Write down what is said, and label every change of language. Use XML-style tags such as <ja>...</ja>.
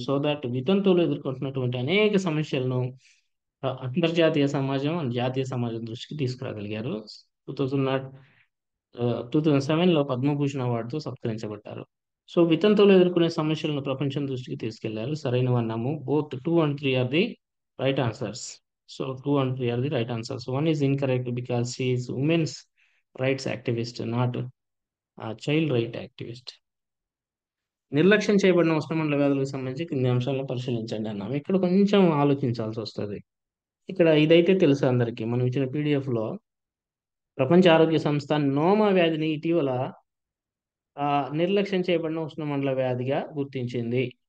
<te>So that వితంతువులు ఎదుర్కొంటున్నటువంటి అనేక సమస్యలను అంతర్జాతీయ సమాజం అండ్ జాతీయ సమాజం దృష్టికి తీసుకురాగలిగారు. 2007లో పద్మభూషణ్ అవార్డుతో సత్కరించబడ్డారు. సో వితంతువులు ఎదుర్కొనే సమస్యలను ప్రపంచం దృష్టికి తీసుకెళ్లారు. సరైన అన్నాము.</te> <en>Both 2 and 3 are the right answers. So 2 and 3 are the right answers. 1 is incorrect because she is women's rights activist, not a child right activist.</en> <te>నిర్లక్ష్యం చేయబడిన ఉష్ణమండల వ్యాధులకు సంబంధించి కింది అంశాలను పరిశీలించండి అన్నాము. ఇక్కడ కొంచెం ఆలోచించాల్సి వస్తుంది. ఇక్కడ ఇదైతే తెలుసు అందరికీ, మనం ఇచ్చిన పీడిఎఫ్ లో ప్రపంచ ఆరోగ్య సంస్థ నోమా వ్యాధిని ఇటీవల నిర్లక్ష్యం చేయబడిన ఉష్ణమండల వ్యాధిగా గుర్తించింది.</te>